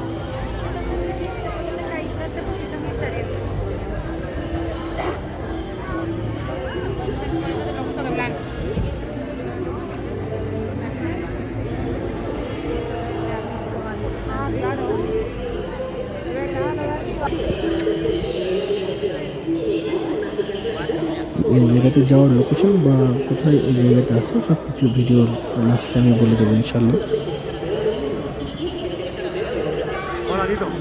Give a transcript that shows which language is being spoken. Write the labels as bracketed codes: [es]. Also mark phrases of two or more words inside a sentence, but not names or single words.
[es] Ahí, no te pusiste mi cerebro. Ah, claro. [bn] এই জায়গাতে যাওয়ার লোকেশন বা কোথায় এই জায়গাটা আছে সব কিছু ভিডিওর লাস্টে আমি বলে দেবো [ar] إن شاء الله. [es] Hola, Tito.